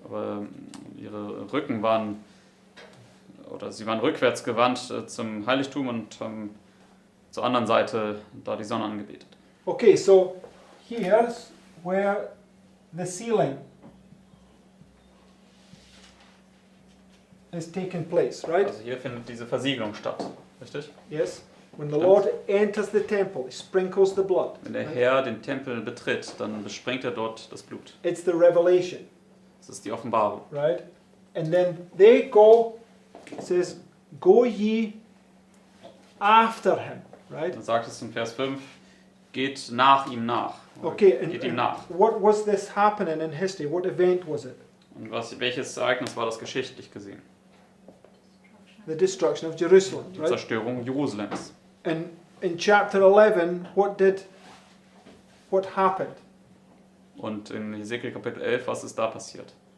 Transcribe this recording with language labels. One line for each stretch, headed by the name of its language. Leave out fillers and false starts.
German: Aber ihre Rücken waren, oder sie waren rückwärts gewandt zum Heiligtum und haben zur anderen Seite da die Sonne angebetet.
English: Okay, so here's where the sealing is taking place, right?
German: Also hier findet diese Versiegelung statt, richtig?
English: Yes? When the Lord enters the temple, he sprinkles the blood.
German: Wenn der Herr den Tempel betritt, dann besprengt er dort das Blut.
English: It's the revelation,
German: Das ist die Offenbarung.
English: right? And then they go, it says, Go ye after him, right?
German: Dann sagt es in Vers 5, geht nach ihm nach.
English: Okay,
German: Geht ihm nach.
English: what was this happening in history? What event was it?
German: Und welches Ereignis war das geschichtlich gesehen?
English: The destruction of Jerusalem,
German: Die
English: right?
German: Zerstörung Jerusalems.
English: And in chapter 11, what happened?
German: Und in Hesekiel Kapitel 11, was ist da passiert?